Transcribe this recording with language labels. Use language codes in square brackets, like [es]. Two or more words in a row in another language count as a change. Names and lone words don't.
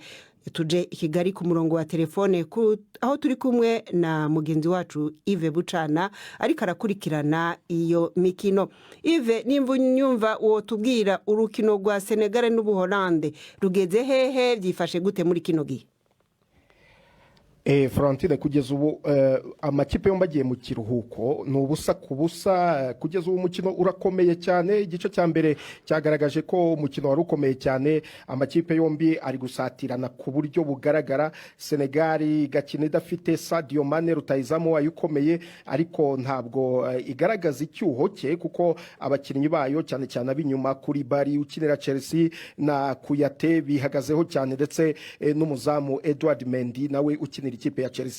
[rn] Tuje Kigali ku murongo wa telefone aho turi kumwe na mugenzi wacu Yves Bucana ariko arakurikirana iyo mikino. Yves, nimba nyumva wo tubwira urukino rwa Senegal n'Ubuholande rugeze hehe byifashe gute muri kino gihe? [rw] Florentine, kugeza ubu amakipe yombi agiye mu kiruhuko ni ubusa ku busa. Kugeza ubu umukino urakomeye cyane. Igice cya mbere cyagaragaje ko umukino wari ukomeye cyane, amakipe yombi ari gusatirana ku buryo bugaragara. Senegal igakina idafite Sadio Mane rutayizamu wayo ukomeye ariko ntabwo igaragaza icyuho cye kuko abakinnyi bayo cyane cyane abinyuma kuri Bari ukinira Chelsea na Kuyate bihagazeho cyane ndetse n'umuzamu Edouard Mendy nawe ukinira ikipe ya Chelsea.